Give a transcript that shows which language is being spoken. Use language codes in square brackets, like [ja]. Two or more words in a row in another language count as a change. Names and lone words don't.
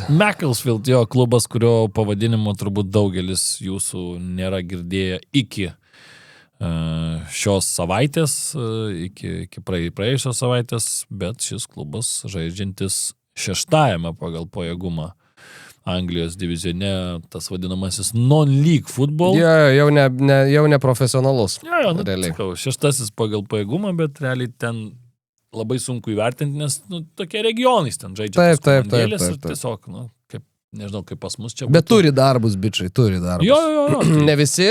[lt] jo, klubas, kurio pavadinimo turbūt daugelis jūsų nėra girdėję iki šios savaitės, iki praėjusios savaitės, bet šis klubas žaidžiantis 6. pagal pajėgumą Anglijos divizione, tas vadinamasis [en] non-league football. [lt] Jau ne profesionalus. Realiai. 6. pagal pajėgumą, bet realiai ten labai sunku įvertinti, nes tokie regionais ten žaidžia. Taip. Tiesiog, kaip, nežinau, kaip pas mus čia. Bet turi darbus, bičiai, turi darbus. Jo. Ne visi.